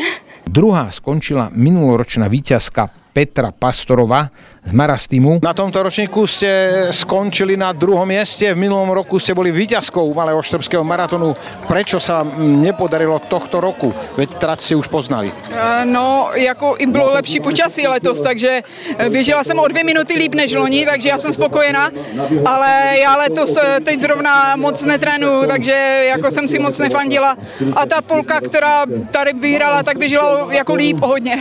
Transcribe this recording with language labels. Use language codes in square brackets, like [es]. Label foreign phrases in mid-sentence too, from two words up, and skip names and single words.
[sk] Druhá skončila minuloročná víťazka Petra Pastorová z Marastimu. Na tomto ročníku ste skončili na 2. mieste, v minulom roku ste boli víťazkou Malého štrbského maratónu. Prečo sa nepodarilo tohto roku? Veď trať ste už poznali. No, [cs] jako i bylo lepší počasí letos, takže běžela jsem o 2 minuty líp než loni, takže já jsem spokojená, ale já letos teď zrovna moc netrénuju, takže jako jsem si moc nefandila. A ta Polka, která tady vyhrala, tak běžela jako líp hodně.